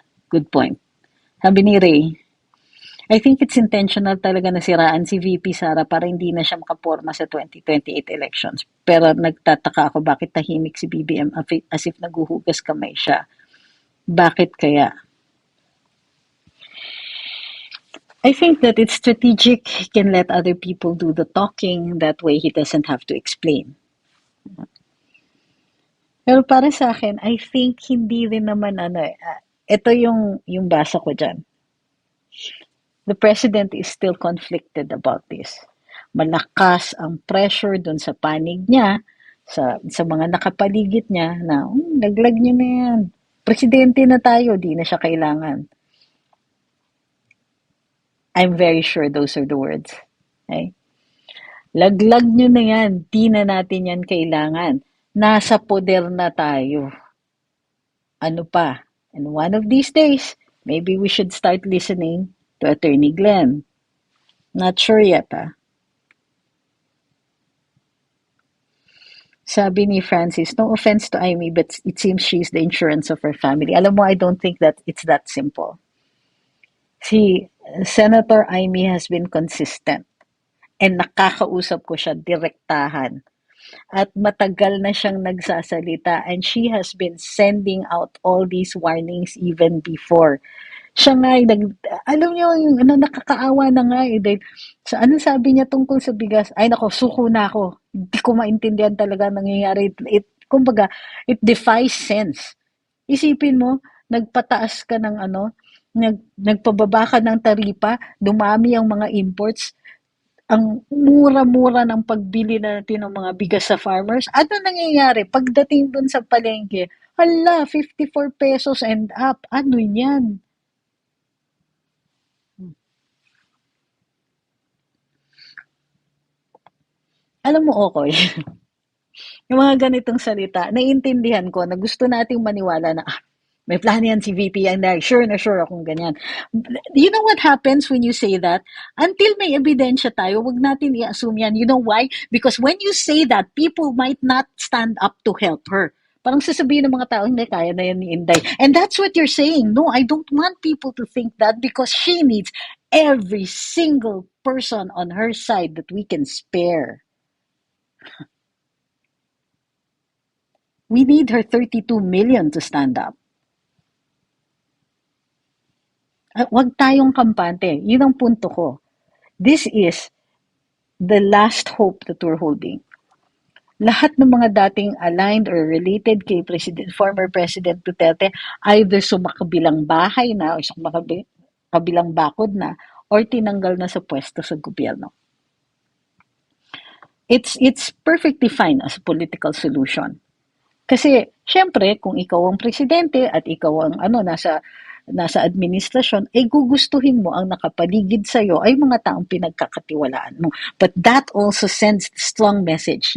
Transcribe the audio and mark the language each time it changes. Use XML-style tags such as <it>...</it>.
<en>Good point.</en> <tl>Sabi ni Ray,</tl> <en>I think it's intentional</en> <tl>talaga na siraan si VP Sara para hindi na siya makaporma sa 2028 elections. Pero nagtataka ako bakit tahimik si BBM as if naguhugas kamay siya. Bakit kaya?</tl> <en>I think that it's strategic. He can let other people do the talking. That way, he doesn't have to explain.</en> <tl>Pero para sa akin,</tl> <en>I think</en> <tl>hindi rin naman ito yung basa ko dyan.</tl> <en>The president is still conflicted about this.</en> <tl>Malakas ang pressure dun sa panig niya, sa mga nakapaligid niya na, laglag niyo na yan. Presidente na tayo, di na siya kailangan.</tl> <en>I'm very sure those are the words.</en> <tl>Okay? Laglag nyo na yan, di na natin yan kailangan. Nasa poder na tayo. Ano pa?</tl> <en>And one of these days, maybe we should start listening to Attorney Glenn. Not sure yet,</en> <tl>Sabi ni Francis,</tl> <en>no offense to Amy, but it seems she's the insurance of her family.</en> <tl>Alam mo,</tl> <en>I don't think that it's that simple. Si Senator Amy has been consistent and</en> <tl>nakakausap ko siya direktahan. At matagal na siyang nagsasalita</tl> <en>and she has been sending out all these warnings even before.</en> <tl>Siya nga, alam niyo, yung nakakaawa na nga dahil sa anong sabi niya tungkol sa bigas, ay nako, suko na ako. Hindi ko maintindihan talaga nangyayari. Kumbaga,</tl> <en>it defies sense.</en> <tl>Isipin mo, nagpataas ka ng nagpababa ka ng taripa, dumami ang mga imports, ang mura-mura ng pagbili natin ng mga bigas sa farmers. Ano nangyayari? Pagdating dun sa palengke, hala, 54 pesos and up. Ano yan? Alam mo, okay. Yung mga ganitong salita, naiintindihan ko na gusto nating maniwala na, may plano yan si VP and sure na sure akong ganyan.</tl> <en>You know what happens when you say that? Until</en> <tl>may ebidensya tayo, wag natin i-assume yan.</tl> <en>You know why? Because when you say that, people might not stand up to help her.</en> <tl>Parang sasabihin ng mga tao, hindi, kaya na yan ni Inday.</tl> <en>And that's what you're saying. No, I don't want people to think that because she needs every single person on her side that we can spare. We need her 32 million to stand up.</en> <tl>Wag tayong kampante. Yun ang punto ko.</tl> <en>This is the last hope that we're holding.</en> <tl>Lahat ng mga dating</tl> <en>aligned or related</en> <tl>kay former President Duterte, either sumakabilang bahay na o kabilang bakod na or tinanggal na sa pwesto sa gobyerno.</tl> <en>It's perfectly fine as a political solution.</en> <tl>Kasi syempre kung ikaw ang presidente at ikaw ang nasa administrasyon, ay gugustuhin mo ang nakapaligid sa iyo ay mga taong pinagkakatiwalaan mo.</tl> <en>But that also sends strong message.</en>